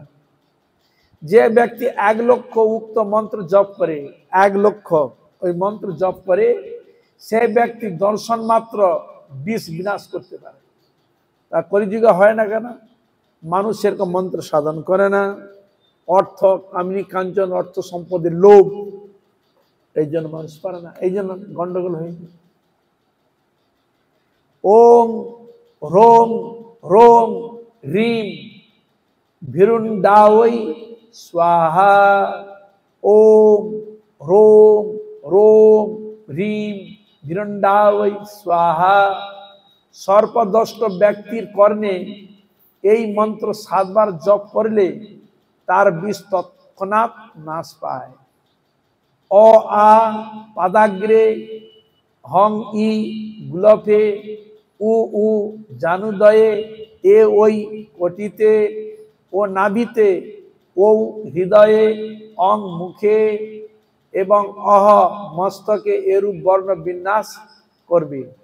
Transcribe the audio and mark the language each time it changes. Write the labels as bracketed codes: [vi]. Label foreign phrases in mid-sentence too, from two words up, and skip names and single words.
[bn] যে ব্যক্তি 1 লক্ষ উক্ত মন্ত্র জপ করে, 1 লক্ষ ওই মন্ত্র জপ করে, সে ব্যক্তি দর্শন মাত্র বিষ বিনাশ করতে পারে। তা কলিযুগে হয় না কেন? মানুষ সেরকম মন্ত্র সাধন করে না, অর্থ কামিনী কাঞ্চন, অর্থ সম্পদের লোভ, এই জন্য মানুষ পারে না, এই জন্য গন্ডগোল হয়ে যায়। [sa] ওম হ্রোম হ্রোম হ্রিম ভিরুন্ডাওই স্বাহা। ওম হ্রোম হ্রোম হ্রিম ভিরুন্ডাওই স্বাহা। [bn] সর্পদষ্ট ব্যক্তির কর্ণে এই মন্ত্র 7 বার জপ করলে তার বিষ তৎক্ষণাৎ নাশ পায়। অ আ পাদাগ্রে, হং ই গুলফে, উ উ জানুদয়ে, এ ওই কটিতে, ও নাভিতে, ও হৃদয়ে, অং মুখে এবং অহ মস্তকে এরূপ বর্ণ বিন্যাস করবে।